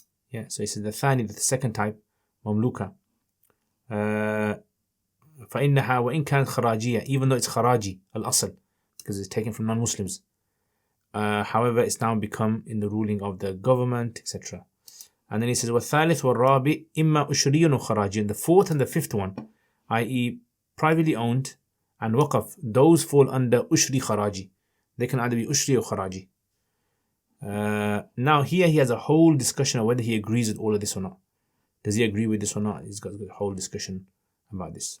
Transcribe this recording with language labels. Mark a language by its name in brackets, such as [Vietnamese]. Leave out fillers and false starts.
[English] Yeah, so he says the thani, the second type, mamluka. [Arabic] فإنها وإن كانت خراجية, [English] even though it's kharaji, al-asl, because it's taken from non-Muslims. However, it's now become in the ruling of the government, etc. And then he says, [Arabic] وَالثالث وَالرَّابِعِ إِمَّا أُشْرِيٌّ وَخَرَاجِيٌّ. [English] And the fourth and the fifth one, i.e. privately owned and waqaf, those fall under ushri kharaji. They can either be ushri or kharaji. Now here he has a whole discussion of whether he agrees with all of this or not. Does he agree with this or not? He's got a whole discussion about this.